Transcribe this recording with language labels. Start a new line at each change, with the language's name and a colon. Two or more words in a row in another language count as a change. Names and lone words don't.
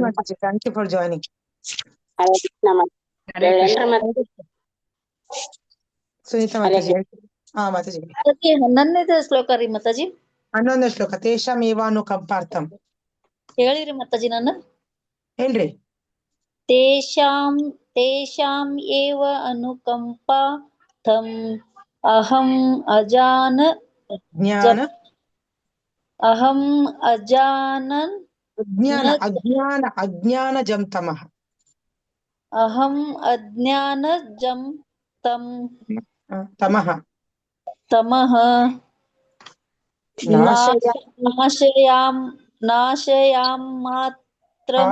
English: thank you for joining. ಸುನೀತಾ ಮಾತಾಜಿ.
Kannada: ಮಾತಾಜಿ 11ನೇ ಶ್ಲೋಕ ರೀ ಮಾತಾಜಿ. 11ನೇ ಶ್ಲೋಕ.
Sanskrit: ತೇಷಾಮೇವಾನು ಕಂಪಾರ್ಥಂ
Kannada: ಹೇಳಿರಿ ಮಾತಾಜಿ. ನಾನು ಹೇಳ್ರಿ.
Sanskrit: ತೇಷಾಂ ಏವ ಅನುಕಂಪಾರ್ಥಂ ಅಹಂ ಅಜ್ಞಾನಜಂ ತಮಃ. ಅಹಂ ಅಜ್ಞಾನಜಂ ತಮಃ ನಾಶಯಾಂ ಮಾತ್ರಂ